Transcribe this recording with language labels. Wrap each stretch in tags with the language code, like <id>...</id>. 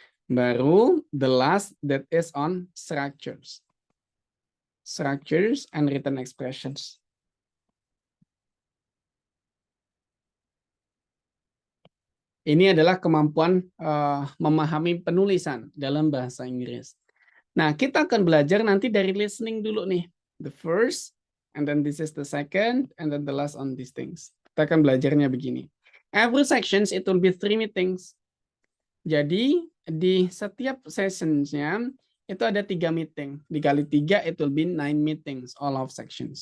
<en>Baru the last that is on structures. Structures and written expressions.</en> <id>Ini adalah kemampuan memahami penulisan dalam bahasa Inggris. Nah, kita akan belajar nanti dari listening dulu nih.</id> <en>The first, and then this is the second, and then the last on these things.</en> <id>Kita akan belajarnya begini.</id> <en>Every sections it will be 3 meetings.</en> <id>Jadi di setiap sessionsnya itu ada 3 meeting.</id> <en>Dikali 3 it will be 9 meetings, all of sections.</en>